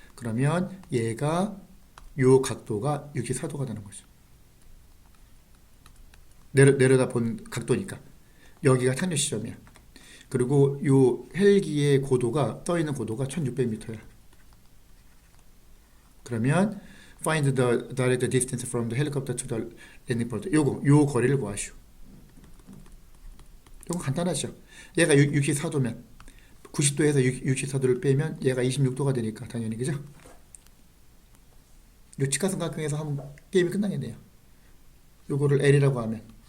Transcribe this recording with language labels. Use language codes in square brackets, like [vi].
[ko] 그러면 얘가 요 각도가 64도가 되는 거죠. 내려다 본 각도니까 여기가 착륙 시점이야. 그리고 요 헬기의 고도가 떠 있는 고도가 1600m야. [en] 그러면 find the direct distance from the helicopter to the landing point. [ko] 요 거리를 구하시오. 이건 간단하죠. 얘가 64도면 90도에서 64도를 빼면 얘가 26도가 되니까 당연히 그죠? 요 직각삼각형에서 하면 게임이 끝나겠네요. 요거를 L이라고 하면